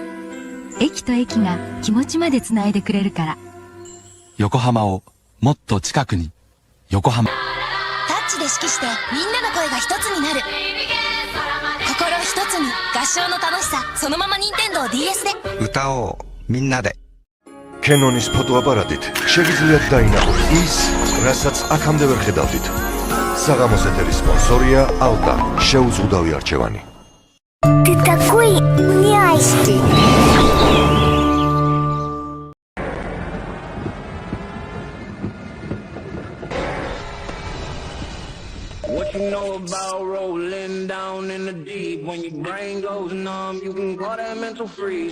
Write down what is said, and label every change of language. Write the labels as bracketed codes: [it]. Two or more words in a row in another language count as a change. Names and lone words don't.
[ja] 駅と駅が気持ちまでつないでくれるから。横浜をもっと近くに。横浜。タッチで指揮してみんなの声が一つになる。心一つに合唱の楽しさそのまま任天堂 DS で。歌おうみんなで。 [ka] კენონის ფოტოაპარატით შეგიძლიათ დაინახოთ ის, რასაც აქამდე ვერ ხედავდით. საღამოს ეთერის სპონსორია ალტა, შეუზღუდავი არჩევანი. [ru] Ты такой няшный. [en] What you know about rolling down in the deep? When your brain goes numb, you can call that mental freeze.